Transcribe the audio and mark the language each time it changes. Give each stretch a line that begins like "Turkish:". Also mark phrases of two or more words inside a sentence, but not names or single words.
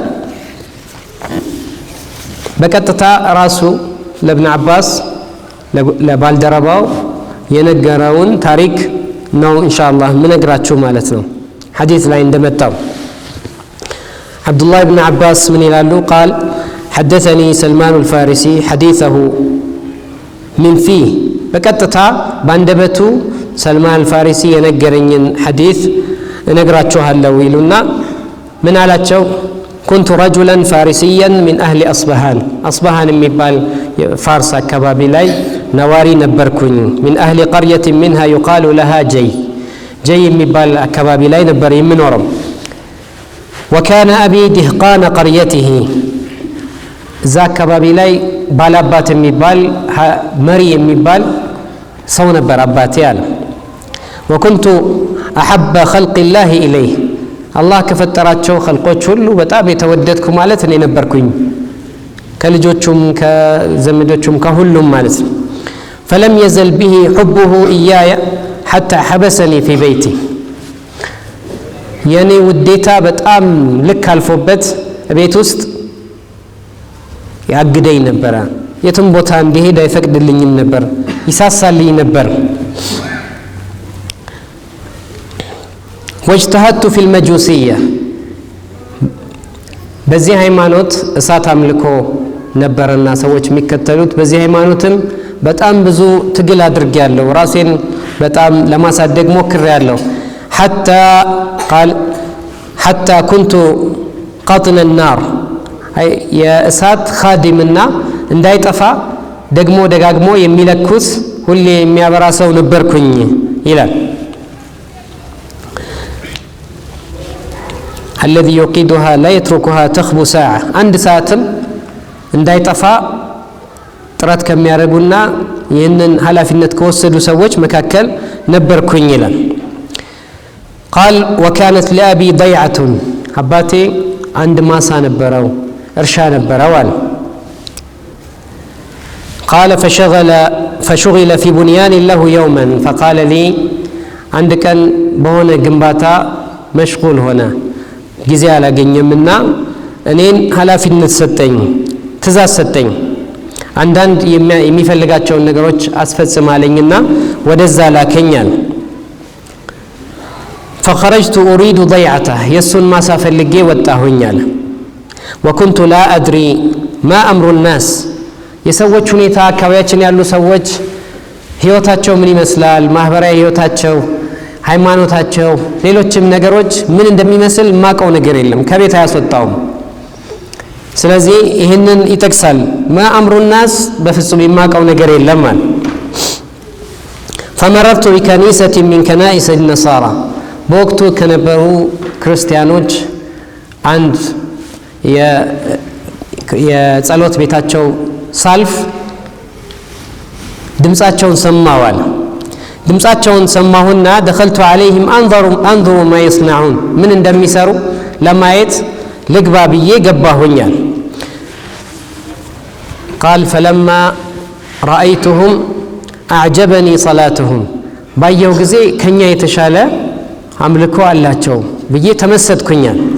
Amharic: በቀጥታ ራሱ ለኢብኑ አባስ ለባልደረባው የነገረውን ታሪክ ነው ኢንሻአላህ ምነግራችሁ ማለት ነው። ሐዲስ ላይ እንደመጣው አብዱላህ ኢብኑ አባስ ምን ይላሉ?
Arabic: قال حدثني سلمان الفارسي حديثه من فيه
Amharic: በቀጥታ ባንደበቱ ሰልማን አልፋሪሲ የነገረኝን ሐዲስ እነግራችኋለሁ ይሉና ምን አላቸው?
Arabic: كنت رجلا فارسيا من أهل أصبهان أصبهان
Amharic: የሚባል ፋርስ አካባቢ ላይ ነዋሪ ነበርኩኝ።
Arabic: من أهل قرية منها يقال لها جي
Amharic: የሚባል አካባቢ ላይ ነበር የምኖረው።
Arabic: وكان أبي دهقان قريته
Amharic: እዛ አካባቢ ላይ ባላባት የሚባል መሪ የሚባል ሰው ነበር አባቴ አለ።
Arabic: وكنت أحب خلق الله إليه
Amharic: አላህ ከፈጠራቸው ኸልቆች ሁሉ በጣም የተወደድኩ ማለት እኔ ነበርኩኝ ከልጆቹም ከዘመዶቹም ከሁሉም ማለት ነው።
Arabic: فلم يزل به حبه إياي حتى حبسني في بيتي
Amharic: የኔ ውዴታ በጣም ልክ አልፎበት ቤት ውስጥ ያግደኝ ነበር። የትም ቦታ እንዲሄድ አይፈቅድልኝም ነበር፣ ይሳሳልኝ ነበር።
Arabic: واجتهدت في المجوسية
Amharic: በዚህ ሃይማኖት እሳት አምልኮ ነበርና ሰዎች የሚከተሉት በዚህ ሃይማኖትም በጣም ብዙ ትግል አድርጌያለሁ። ራሴን በጣም ለማሳደግ ሞክሬያለሁ።
Arabic: حتى كنت قاطن النار
Amharic: የእሳት ኻዲምና እንዳይጠፋ ደግሞ ደጋግሞ የሚለኩስ ሁሌ የሚያበራ ሰው ነበርኩኝ ይላል።
Arabic: الذي يوقدها لا يتركها تخبو ساعة عند ساعتم
Amharic: እንዳይጠፋ ጥረት ከሚያደርጉና ይህንን ኃላፊነት ከወሰዱ ሰዎች መካከል ነበርኩኝ ይላል።
Arabic: قال وكانت لأبي ضيعة
Amharic: አባቴ አንድ ማሳ ነበረው እርሻ ነበረው አለ።
Arabic: قال فشغل في بنيان له يوما فقال لي عند كان
Amharic: በሆነ ግንባታ መሽጉል ሆነ ጊዜ አላገኘምና እኔን ኃላፊነት ሰጠኝ፣ ትእዛዝ ሰጠኝ። አንዳንድ የሚፈልጋቸውን ነገሮች አስፈጽማለኝና ወደዛ ላከኛል።
Arabic: فخرجت أريد ضيعته
Amharic: የሱን ማሳ ፈልጌ ወጣሁኛል።
Arabic: وكنت لا أدري ما أمر الناس
Amharic: የሰዎች ሁኔታ አካባቢያችን ያሉ ሰዎች ህይወታቸው ምን ይመስላል፣ ማህበራዊ ህይወታቸው፣ ሃይማኖታቸው፣ ሌሎችም ነገሮች ምን እንደሚመስል ማቀው ነገር የለም፣ ከቤት አያስወጣውም። ስለዚህ ይህንን ይጠቅሳል።
Arabic: ما أمر الناس
Amharic: በፍጹም የማቀው ነገር የለም ማለት።
Arabic: فمررت بكنيسة من كنائس النصارى
Amharic: በወቅቱ ከነበሩ ክርስቲያኖች አንድ የጸሎት ቤታቸው ሳልፍ ድምጻቸውን ሰማዋል። ድምጻቸውን ሰማሁና
Arabic: دخلت عليهم انظر ما يصنعون
Amharic: ምን እንደሚሰሩ ለማየት ልግባ ብዬ ገባሁኛል።
Arabic: قال فلما رأيتهم أعجبني صلاتهم
Amharic: ባየው ጊዜ ከኛ የተሻለ አምልኮ አላቸው ብዬ ተመሰጥኩኛል።